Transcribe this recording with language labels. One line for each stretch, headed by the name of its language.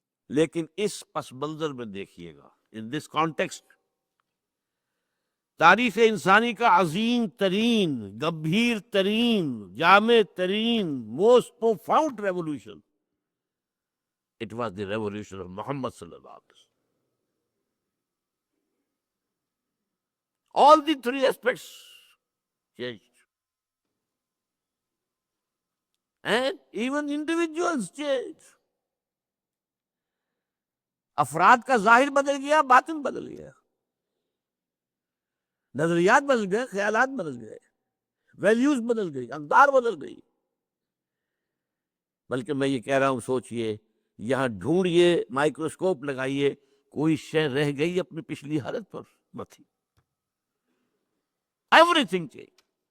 Urdu: لیکن اس پس منظر میں دیکھیے گا،
English: in this context,
Urdu: تاریخ انسانی کا عظیم ترین، گمبھیر ترین، جامع ترین،
English: Most profound revolution, it was the revolution of Muhammad صلی اللہ علیہ وسلم۔ All the 3 aspects changed. And even individuals changed.
Urdu: افراد کا ظاہر بدل گیا، باطن بدل گیا، نظریات بدل گئے، خیالات بدل گئے، ویلیوز بدل گئی، اقدار بدل گئی۔ بلکہ میں یہ کہہ رہا ہوں، سوچئے، یہاں ڈھونڈیے، مائکروسکوپ لگائیے، کوئی شے رہ گئی اپنی پچھلی حالت پر؟ نہ تھی،
English: Everything change.